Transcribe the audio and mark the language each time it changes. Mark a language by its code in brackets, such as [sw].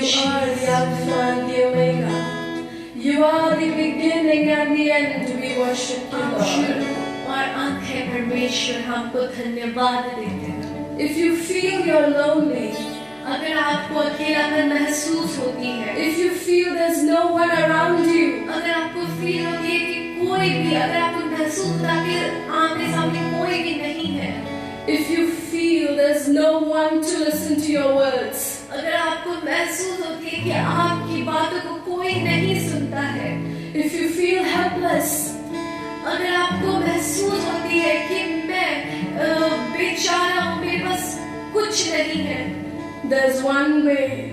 [en] are the Alpha and the Omega. You are the beginning and the end. We worship you, [hi] आप [en] Lord. [hi] शुरू और अंत है परमेश्वर, हमको धन्यवाद देते हैं। [en] If you feel you're lonely, [hi] अगर आपको अकेलापन महसूस होती है, [en] if you feel there's no one around you, [hi] अगर आपको फील होती है कि कोई भी, अगर आपको महसूस होता है कि आमने सामने कोई भी नहीं है, [en] if you feel there's no one to listen to your words, [hi] अगर आपको महसूस होती है कि आपकी बातों को कोई नहीं सुनता है, [en] if you feel helpless, [hi] अगर आपको महसूस होती है कि मैं बेचारा हूँ, मेरे पास कुछ नहीं है, [en] there's one way,